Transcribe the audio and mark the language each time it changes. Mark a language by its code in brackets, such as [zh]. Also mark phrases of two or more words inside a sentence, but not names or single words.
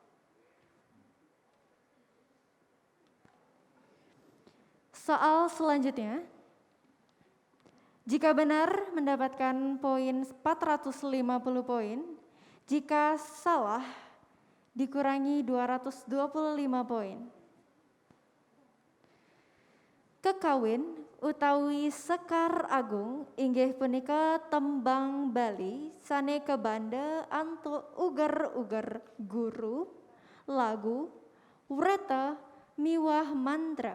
[id] Soal selanjutnya, jika benar mendapatkan poin 450 poin, jika salah dikurangi 225 poin. [ban] Kekawin utawi sekar agung inggih punika tembang Bali sane kebanda antuk uger-uger guru, lagu, wreta miwah mantra.